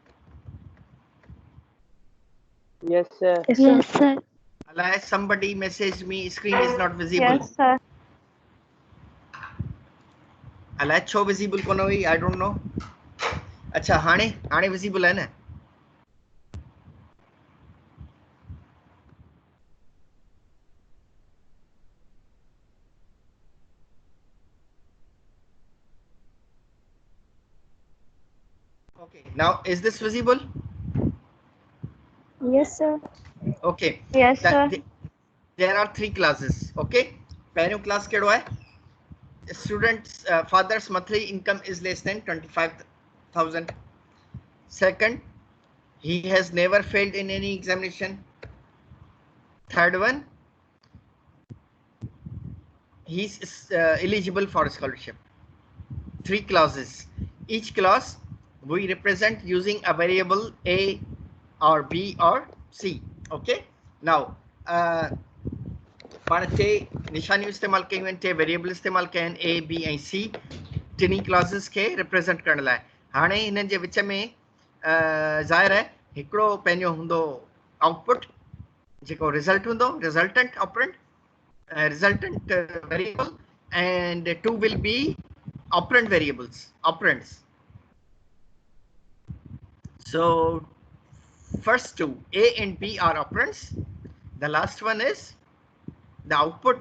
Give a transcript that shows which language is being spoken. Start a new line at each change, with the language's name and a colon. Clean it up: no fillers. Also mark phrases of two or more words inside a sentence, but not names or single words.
English: Yes, sir. Yes, sir.
Sindhi: अलाए somebody
English: messaged me screen is not visible yes, sir.
Sindhi: अलाए छो विज़िबल कोन हुई
English: I don't know
Sindhi: अच्छा हाणे हाणे विज़िबल आहे न
English: Okay, now is this visible? Yes, sir. Okay. Yes, sir. There are three classes.
Sindhi: Okay. पहिरियों class कहिड़ो आहे?
English: Student's father's monthly income is less than 25,000. Second, he has never failed in any examination. Third one, he's eligible for scholarship. Three clauses. Each clause we represent using a variable A or B or C. Okay. Now,
Sindhi: पाण टे निशानियूं इस्तेमाल कयूं आहिनि टे वेरिएबल इस्तेमाल कया आहिनि A, B ऐं C टिनी क्लासेस खे रिप्रेज़ेंट करण लाइ हाणे हिननि जे विच में ज़ाहिर आहे हिकिड़ो पंहिंजो हूंदो आउटपुट जेको रिज़ल्ट हूंदो
English: resultant operand resultant variable and two will be operand variables operands. So first two A and B are operands, the last one is the output.